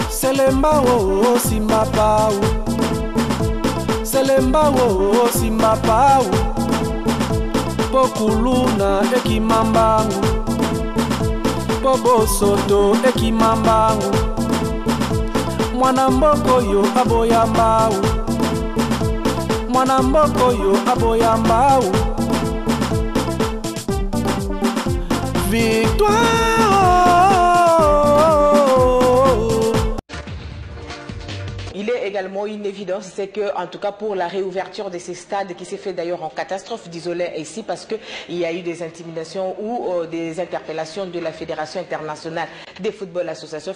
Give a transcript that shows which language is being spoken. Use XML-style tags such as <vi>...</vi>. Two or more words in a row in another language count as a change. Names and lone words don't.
<ln>Selemba wo simapau, Selemba wo simapau, Pokuluna ekimambangu, Pobosoto ekimambangu, Mwana mboko yo aboyambau, Mwana mboko yo aboyambau,</ln> <fr>Victoire. Il est également une évidence, c'est que, en tout cas pour la réouverture de ces stades qui s'est fait d'ailleurs en catastrophe, désolé ici, parce qu'il y a eu des intimidations ou des interpellations de la Fédération internationale des football associations.</fr>